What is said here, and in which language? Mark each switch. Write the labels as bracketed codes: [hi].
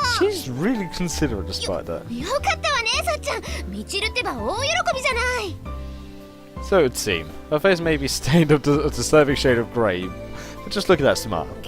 [en] She's really considerate despite that. [ja] よかったわね、さっちゃん。みちるってば大喜びじゃない。 [en] So it would seem. Her face may be stained of a disturbing shade of grey, but just look at that smile.